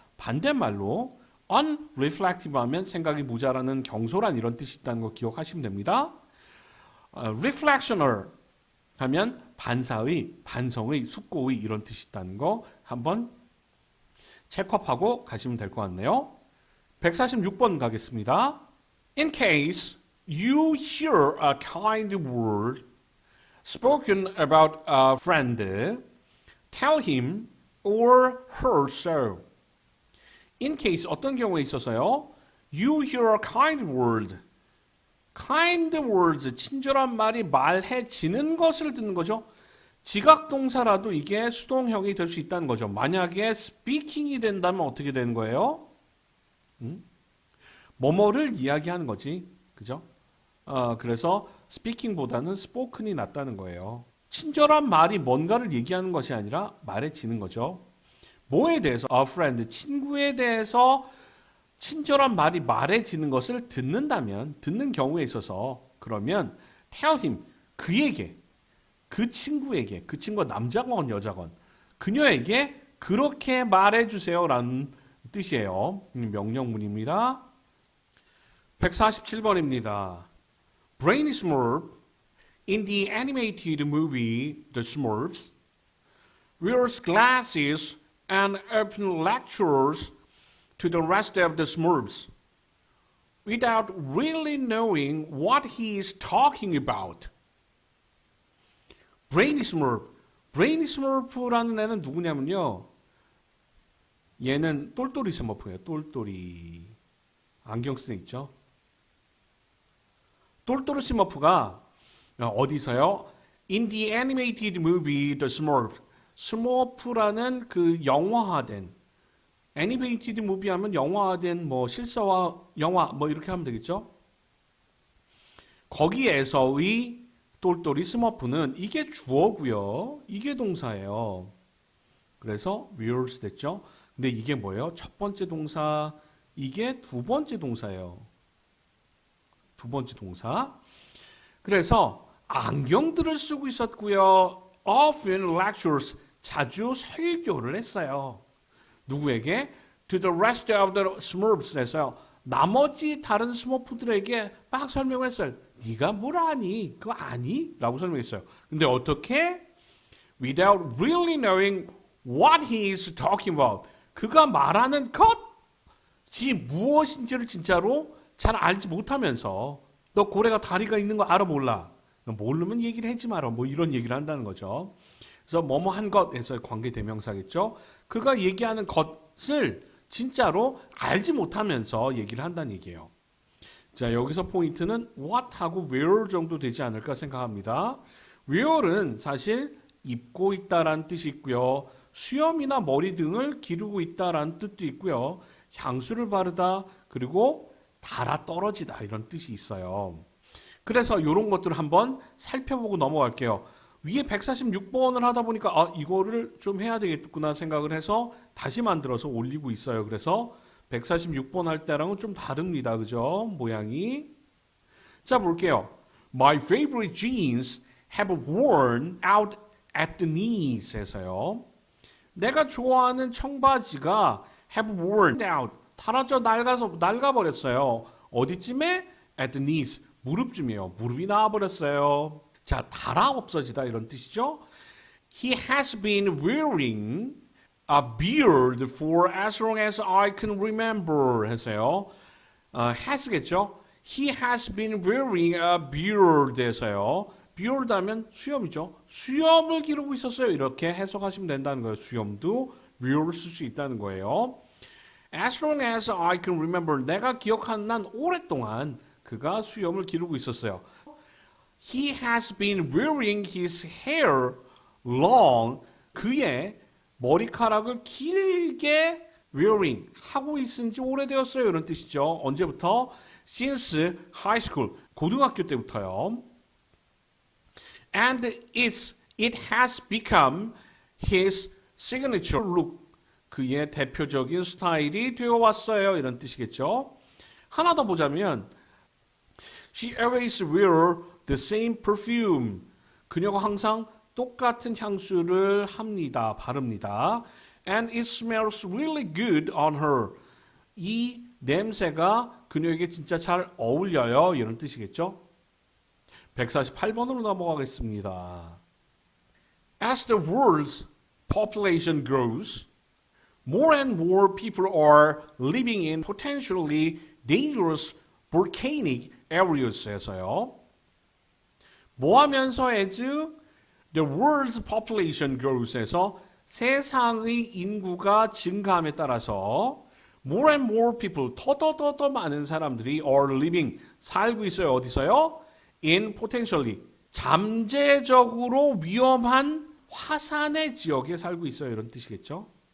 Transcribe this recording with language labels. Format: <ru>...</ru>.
<ko>반대말로 unreflective 하면 생각이 모자라는 경솔한 이런 뜻이 있다는 거 기억하시면 됩니다. reflectioner 하면 반사의, 반성의, 숙고의 이런 뜻이 있다는 거 한번 체크업하고 가시면 될 것 같네요. 146번 가겠습니다.</ko> <en>In case you hear a kind word spoken about a friend, tell him or her so.</en> <ko>In case 어떤 경우에 있어서요.</ko> <en>You hear a kind word.</en> <ko>kind words, 친절한 말이 말해지는 것을 듣는 거죠. 지각동사라도 이게 수동형이 될 수 있다는 거죠. 만약에 speaking이 된다면 어떻게 되는 거예요? 뭐뭐를 이야기하는 거지. 그죠? 그래서 speaking보다는 spoken이 낫다는 거예요. 친절한 말이 뭔가를 얘기하는 것이 아니라 말해지는 거죠. 뭐에 대해서?</ko> <en>A friend,</en> <ko>친구에 대해서 친절한 말이 말해지는 것을 듣는 경우에 있어서 그러면</ko> <en>tell him,</en> <ko>그에게, 그 친구에게, 그 친구가 남자건 여자건 그녀에게 그렇게 말해주세요라는 뜻이에요. 명령문입니다. 147번입니다.</ko> <en>Brainy Smurf in the animated movie The Smurfs wears glasses and open lectures to the rest of the Smurfs without really knowing what he is talking about. Brainy Smurf.</en> <ko>Brainy Smurf라는 애는 누구냐면요. 얘는 똘똘이 스머프예요. 똘똘이. 안경 쓴 애 있죠. 똘똘이 스머프가 어디서요?</ko> <en>In the animated movie The Smurfs.</en> <ko>스머프라는 그 영화화된 애니메이티드 무비 하면 영화화된 뭐 실사화 영화 뭐 이렇게 하면 되겠죠? 거기에서의 똘똘이 스머프는 이게 주어고요. 이게 동사예요. 그래서 wears 됐죠? 근데 이게 뭐예요? 첫 번째 동사, 이게 두 번째 동사예요. 두 번째 동사. 그래서 안경들을 쓰고 있었고요.</ko> <en>Often lectures,</en> <ko>자주 설교를 했어요. 누구에게?</ko> <en>To the rest of the Smurfs</en> <ko>에서요. 나머지 다른 스머프들에게 막 설명을 했어요. 네가 뭘 아니? 그거 아니? 라고 설명했어요. 근데 어떻게?</ko> <en>Without really knowing what he is talking about.</en> <ko>그가 말하는 것이 무엇인지를 진짜로 잘 알지 못하면서 너 고래가 다리가 있는 거 알아 몰라? 모르면 얘기를 하지 마라. 뭐 이런 얘기를 한다는 거죠. 그래서 뭐뭐 한 것에서의 관계대명사겠죠. 그가 얘기하는 것을 진짜로 알지 못하면서 얘기를 한다는 얘기예요. 자, 여기서 포인트는 what하고 where 정도 되지 않을까 생각합니다. where는 사실 입고 있다라는 뜻이 있고요. 수염이나 머리 등을 기르고 있다라는 뜻도 있고요. 향수를 바르다 그리고 달아 떨어지다 이런 뜻이 있어요. 그래서 이런 것들을 한번 살펴보고 넘어갈게요. 위에 146번을 하다 보니까 이거를 좀 해야 되겠구나 생각을 해서 다시 만들어서 올리고 있어요. 그래서 146번 할 때랑은 좀 다릅니다. 그죠? 모양이. 자, 볼게요.</ko> <en>My favorite jeans have worn out at the knees</en> <ko>에서요. 내가 좋아하는 청바지가</ko> <en>have worn out,</en> <ko>닳아져 낡아버렸어요. 어디쯤에?</ko> <en>At the knees,</en> <ko>무릎쯤이에요. 무릎이 나와버렸어요. 자, 닳아 없어지다 이런 뜻이죠.</ko> <en>He has been wearing a beard for as long as I can remember</en> <ko>해서요.</ko> <en>has겠죠. He has been wearing a beard</en> <ko>해서요. beard 하면 수염이죠. 수염을 기르고 있었어요. 이렇게 해석하시면 된다는 거예요. 수염도 wear 쓸 수 있다는 거예요.</ko> <en>As long as I can remember,</en> <ko>내가 기억하는 한 오랫동안 그가 수염을 기르고 있었어요.</ko> <en>He has been wearing his hair long.</en> <ko>그의 머리카락을 길게 wearing 하고 있은 지 오래되었어요. 이런 뜻이죠. 언제부터?</ko> <en>Since high school.</en> <ko>고등학교 때부터요.</ko> <en>And it has become his signature look.</en> <ko>그의 대표적인 스타일이 되어왔어요. 이런 뜻이겠죠. 하나 더 보자면</ko> <en>She always wear the same perfume.</en> <ko>그녀가 항상 똑같은 향수를 합니다. 바릅니다.</ko> <en>And it smells really good on her.</en> <ko>이 냄새가 그녀에게 진짜 잘 어울려요. 이런 뜻이겠죠. 148번으로 넘어가겠습니다.</ko> <en>As the world's population grows, more and more people are living in potentially dangerous volcanic areas에서요.</en> <ko>뭐 하면서</ko> <en>as the world's population grows</en> <ko>에서 세상의 인구가 증가함에 따라서</ko> <en>more and more people,</en> <ko>더 많은 사람들이</ko> <en>are living,</en> <ko>살고 있어요. 어디서요?</ko> <en>In potentially,</en> <ko>잠재적으로 위험한 화산의 지역에 살고 있어요. 이런 뜻이겠죠.</ko>